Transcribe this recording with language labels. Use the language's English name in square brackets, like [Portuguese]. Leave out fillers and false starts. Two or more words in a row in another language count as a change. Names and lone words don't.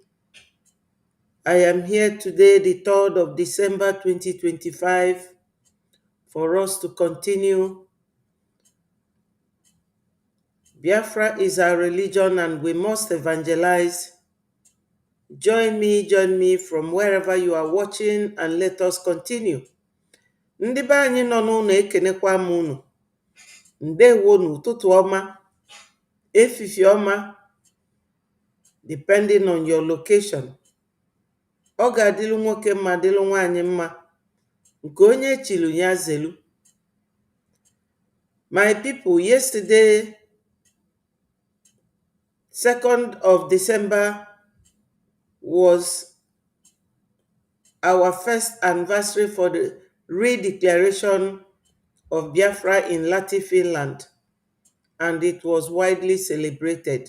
[English] I am here today, the 3rd of December 2025, for us to continue. Biafra is our religion and we must evangelize. Join me from wherever you are watching and let us continue. [Igbo] Ndị be anyị nọ n'ụlọ ekenekwa m unu. Ndewo n'ụtụtụ ọma, efifie ọma, [English] depending on your location. [Igbo] Ọ ga-adịlụ nwoke mma dịlụ nwaanyị mma, nke onye chilu ya zelu. [English] My people, yesterday, 2nd of December, was our first anniversary for the redeclaration of Biafra in Lati, Finland, and it was widely celebrated.